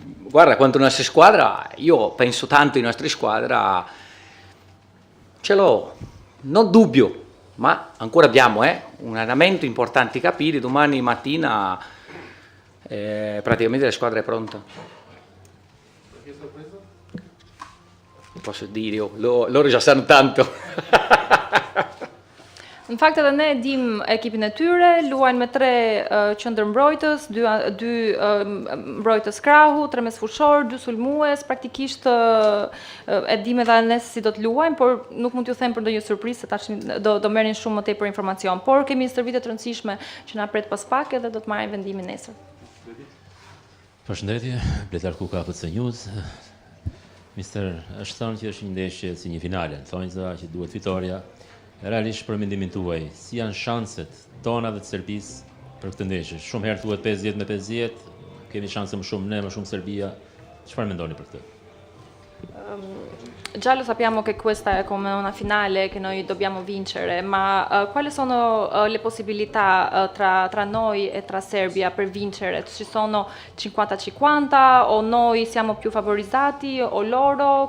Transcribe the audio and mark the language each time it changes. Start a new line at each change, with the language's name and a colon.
Italian: Guarda, quanto alla nostra squadra, io penso tanto in nostra squadra, ce l'ho, non dubbio, ma ancora abbiamo un allenamento, importanti capire, domani mattina praticamente la squadra è pronta. Posso dire, loro già sanno tanto.
Albanian: Në fakt edhe ne dim ekipin e tyre, luajnë me 3 qendërmbrojtës, 2 mbrojtës krahu, 3 mesfushor, 2 sulmues, praktikisht e dim edhe ne si do të luajnë, por nuk mund t'ju them për ndonjë surprizë, se tash do merrin shumë më tepër informacion. Por kemi një stërvitje të rëndësishme që na pret pas pak edhe do të marrim vendimin nesër. Përshëndetje, Bletar Kuka, FC News. Mister, është thënë që është një ndeshje si një finale, thonë që duhet fitoria. Realisht për mendimin tuaj, si janë shanset tona dhe të Serbisë për këtë ndeshje? Shumë herë thuhet 50-50, kemi shanse më shumë ne, më shumë Serbia. Çfarë mendoni për këtë?
Italian: Già lo sappiamo che questa è come una finale che noi dobbiamo vincere, ma quali sono le possibilità tra noi e tra Serbia per vincere? Ci sono 50-50 o noi siamo più favorizzati o loro?